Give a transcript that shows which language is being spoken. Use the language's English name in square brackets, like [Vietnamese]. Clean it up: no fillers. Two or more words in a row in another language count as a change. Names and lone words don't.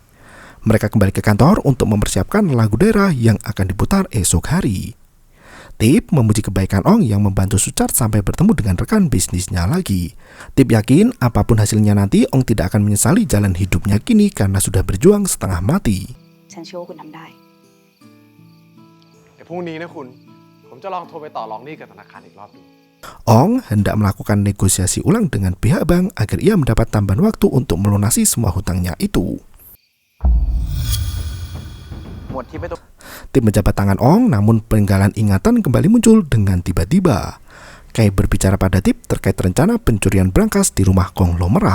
[Indonesian] Mereka kembali ke kantor untuk mempersiapkan lagu daerah yang akan diputar esok hari. Tip memuji kebaikan Ong yang membantu Suchard sampai bertemu dengan rekan bisnisnya lagi. Tip yakin apapun hasilnya nanti, Ong tidak akan menyesali jalan hidupnya kini karena sudah berjuang setengah mati. [Thai] ฉันเชื่อว่าคุณทำได้ เดี๋ยวพรุ่งนี้นะคุณผมจะลองโทรไปต่อรองหนี้กับธนาคารอีกรอบดู [Indonesian] Ong hendak melakukan negosiasi ulang dengan pihak bank agar ia mendapat tambahan waktu untuk melunasi semua hutangnya itu. Tim menjabat tangan Ong, namun penggalan ingatan kembali muncul dengan tiba-tiba. Kai berbicara pada Tip terkait rencana pencurian brankas di rumah konglomerat.